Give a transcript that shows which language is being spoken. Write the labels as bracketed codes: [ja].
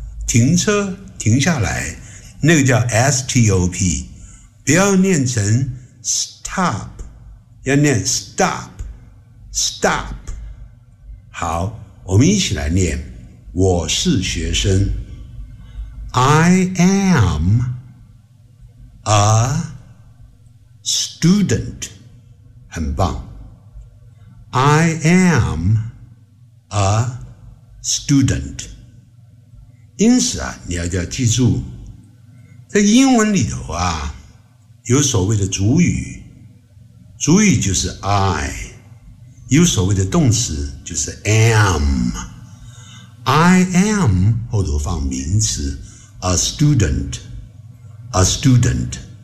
[zh] 停车停下来，那个叫 STOP， 不要念成 stop， 要念 stop， stop。好，我们一起来念，我是学生。 [en] I am a student， [zh] 很棒。 [en] I am a student。 [zh] 因此啊，你要要记住，在英文里头啊，有所谓的主语，主语就是 I， 有所谓的动词就是 am。 [en] I am [zh] 后头放名词 [en] ，a student， a student。